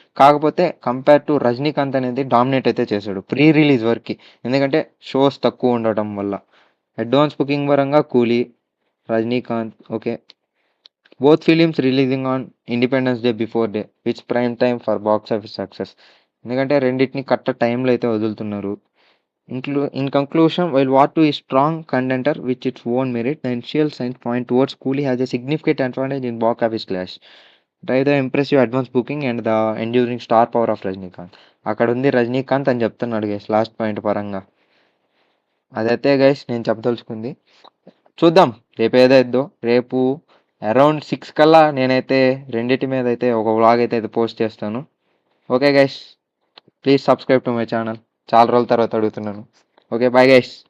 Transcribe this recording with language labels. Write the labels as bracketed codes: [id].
[te] కాకపోతే compare to 'Rajinikanth' అనేది dominate అయితే చేశాడు. ప్రీ రిలీజ్ వరకి. ఎందుకంటే షోస్ తక్కువ ఉండటం వల్ల. అడ్వాన్స్ బుకింగ్ పరంగా 'కూలీ', 'Rajinikanth' okay. [en] Both films releasing on Independence Day before day which prime time for box office success. [te] ఎందుకంటే రెండిటిని కరెక్ట్ టైంలో అయితే వదులుతున్నారు. [en] In conclusion, while War 2 is strong contender with its own merit, the initial signs point towards Coolie has a significant advantage in box office clash. By the impressive advance booking and the enduring star power of Rajnikant. [te] అక్కడ ఉంది రజనీకాంత్ అని చెప్తున్నాడు guys last point పరంగా. అదైతే guys నేను చెప్పదలుచుకుంది. చూద్దాం రేపు ఏదైద్దో. రేపు అరౌండ్ 6 కల్లా నేనైతే రెండిటి మీద అయితే ఒక వ్లాగ్ అయితే పోస్ట్ చేస్తాను. [en] Okay guys, please subscribe to my channel. [te] చాలా రోజుల తర్వాత అడుగుతున్నాను. [en] Okay, bye guys.